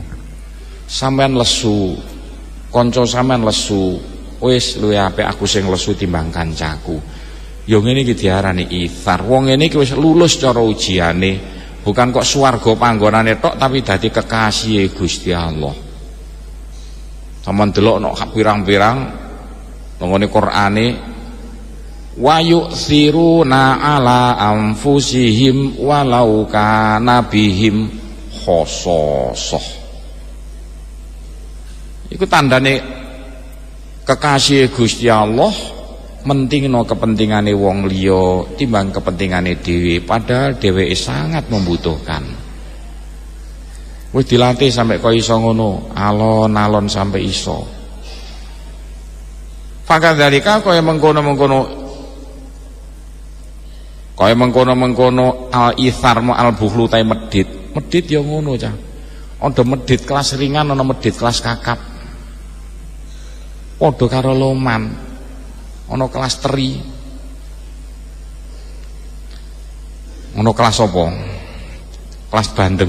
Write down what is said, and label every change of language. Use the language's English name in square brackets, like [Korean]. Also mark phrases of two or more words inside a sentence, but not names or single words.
[Javanese] Sampean lesu, kanca sampean lesu, wis luwih apik aku sing lesu timbang kancaku. Ya ngene iki diarani ithar. Wong ngene iki wis lulus cara ujiane, bukan kok swarga panggonane tok tapi dadi kekasih Gusti Allah. Sampeyan delok nek pirang-pirang nggone Qur'ane [Arabic] wa yu'thiruna ala anfusihim walau kana bihim khososoh. [Javanese] Iku tandane kekasih Gusti Allah mentingno kepentingane wong liya timbang kepentingane dhewe, padahal dheweke [Indonesian] sangat membutuhkan. [Javanese] Wis dilatih sampai kok iso ngono, alon-alon sampai iso. Fakadzalika kaya mengkono-mengkono [Arabic] al-ithar mu al-bukhlu [Javanese] ta medhit. Medhit ya ngono cah. Ana medhit kelas ringan, ana medhit kelas kakap. Padha karo loman, ana kelas teri, ana kelas apa? Kelas bandeng.